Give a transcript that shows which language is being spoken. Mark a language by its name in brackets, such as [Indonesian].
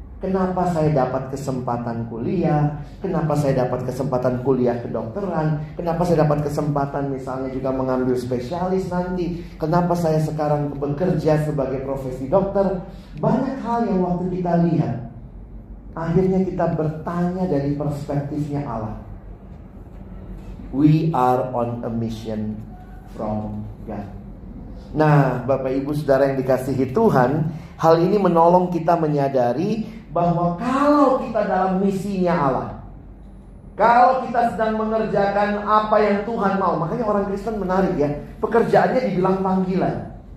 [Indonesian] Kenapa saya dapat kesempatan kuliah? Kenapa saya dapat kesempatan kuliah kedokteran? Kenapa saya dapat kesempatan misalnya juga mengambil spesialis nanti? Kenapa saya sekarang bekerja sebagai profesi dokter? Banyak hal yang waktu kita lihat, akhirnya kita bertanya dari perspektifnya Allah. [English] We are on a mission from God. [Indonesian] Nah, Bapak Ibu Saudara yang dikasihi Tuhan, hal ini menolong kita menyadari bahwa kalau kita dalam misinya Allah, kalau kita sedang mengerjakan apa yang Tuhan mau, makanya orang Kristen menarik ya, pekerjaannya dibilang panggilan.